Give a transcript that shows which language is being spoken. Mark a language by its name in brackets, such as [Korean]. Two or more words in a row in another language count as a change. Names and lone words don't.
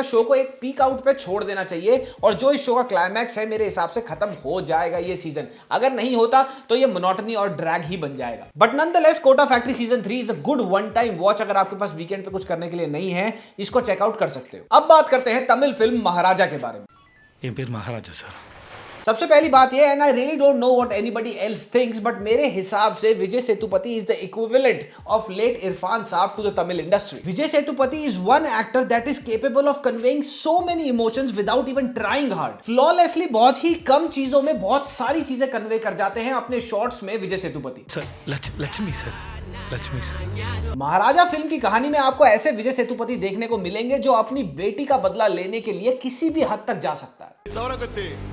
[Hindi] शो को एक [English] peak out [Hindi] पे छोड़ देना चाहिए और जो इस शो का क्लाइमैक्स है मेरे हिसाब से खत्म हो जाएगा ये सीजन। अगर नहीं होता तो ये मोनोटनी और ड्रैग ही बन जाएगा। [English] But nonetheless Kota Factory Season 3 is a good one time watch. [Hindi] अगर आपके पास वीकेंड पे कुछ करने के लिए नहीं है, इसको चेकआउट कर सकते हो। अब बात करते हैं तमिल फिल्म महाराजा के बारे में। [Tamil] என் பேர் மகாராஜா சார். [Hindi] सबसे पहली बात ये, [English] And I really don't know what anybody else thinks, but [Hindi] मेरे हिसाब से [English] Vijay Sethupathi is the equivalent of late Irrfan Sahab to the Tamil industry. Vijay Sethupathi is one actor that is capable of conveying so many emotions without even trying hard. [Hindi] फ्लॉलेसली बहुत ही कम चीजों में बहुत सारी चीजें कन्वे कर जाते हैं अपने शॉर्ट्स में विजय सेतुपति। सर लक्ष्मी सर. महाराजा फिल्म की कहानी में आपको ऐसे विजय सेतुपति देखने को मिलेंगे जो अपनी बेटी का बदला लेने के लिए किसी भी हद तक जा सकता है।